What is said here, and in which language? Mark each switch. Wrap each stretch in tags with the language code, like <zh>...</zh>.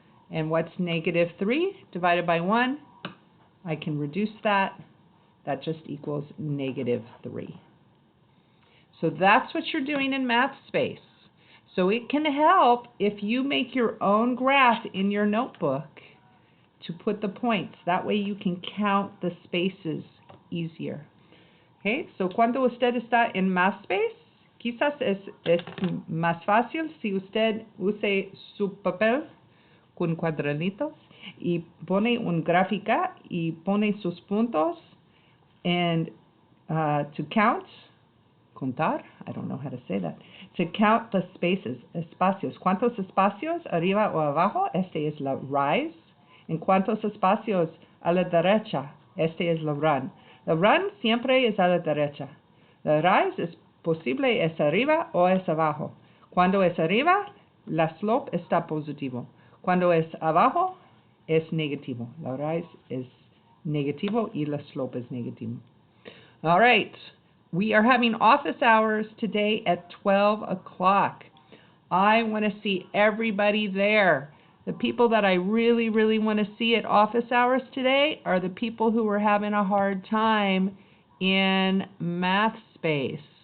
<en>And what's -3 divided by 1? I can reduce that. That just equals -3. So that's what you're doing in math space. So it can help if you make your own graph in your notebook to put the points. That way you can count the spaces easier.</en> <es>Okay, so cuando usted está en math space, quizás es más fácil si usted use su papel con cuadraditos y pone una gráfica y pone sus puntos</es> <en>and to count,</en> <es>contar,</es> <en>I don't know how to say that, to count the spaces,</en> <es>espacios. ¿Cuántos espacios arriba o abajo? Este es la rise. ¿En cuántos espacios a la derecha? Este es la run. La run siempre es a la derecha. La rise es posible es arriba o es abajo. Cuando es arriba, la slope está positivo. Cuando es abajo, es negativo. La rise es negativo y la slope es negativo.</es> <en>All right. We are having office hours today at 12 o'clock. I want to see everybody there. The people that I really, really want to see at office hours today are the people who are having a hard time in math space.</en>